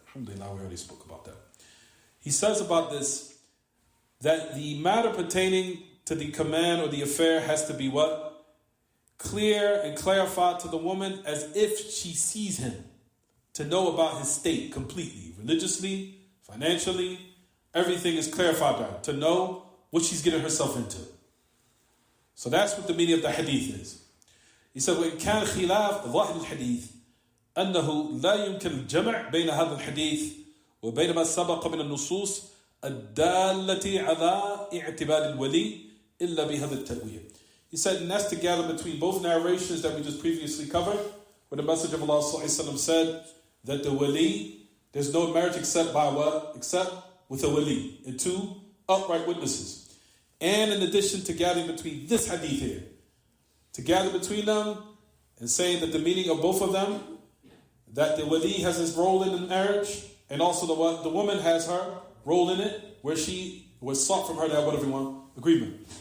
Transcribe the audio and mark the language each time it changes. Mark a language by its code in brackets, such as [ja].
[en] Alhamdulillah, we already spoke about that. He says about this, that the matter pertaining to the command or the affair has to be what? Clear and clarified to the woman as if she sees him. to know about his state completely, religiously, financially, everything is clarified there, to know what she's getting herself into. So that's what the meaning of the hadith is. [ar] He said, وَإِنْ كَانَ خِلَافِ ظَاهِرِ الْحَدِيثِ أنه لا يمكن الجمع بين هذا الحديث وبين ما سبق من النصوص الدالة على اعتبار الولي إلا بهذا التأويل. [en] He said, and that's together between both narrations that we just previously covered, where the Messenger of Allah ﷺ said that the wali, there's no marriage except by what? Except with a wali and two upright witnesses. And in addition to gathering between this hadith here, to gather between them and saying that the meaning of both of them, that the wali has his role in the marriage, and also the woman has her role in it, where she was sought from her to have what everyone agreement.